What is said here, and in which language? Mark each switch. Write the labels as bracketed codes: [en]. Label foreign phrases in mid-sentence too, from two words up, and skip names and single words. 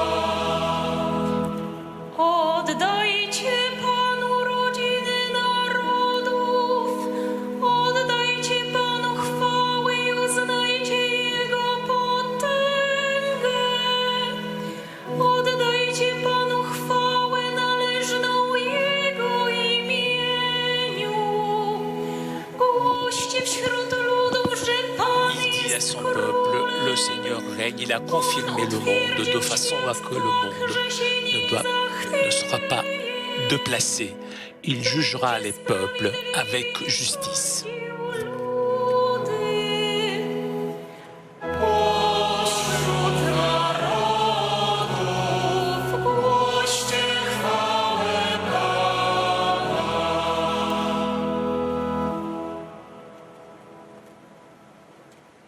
[pl] Oddajcie Panu rodziny narodów, oddajcie Panu chwałę i uznajcie Jego potęgę. Oddajcie Panu chwałę należną Jego imieniu. Głoście wśród ludów, że Pan [fr] Il dit à [pl] jest [fr] son peuple, le Seigneur règne, il a confirmé le monde de façon à que le monde ne sera pas déplacé. Il jugera les peuples avec justice. [pl] Pośród narodów głoście chwałę Pana.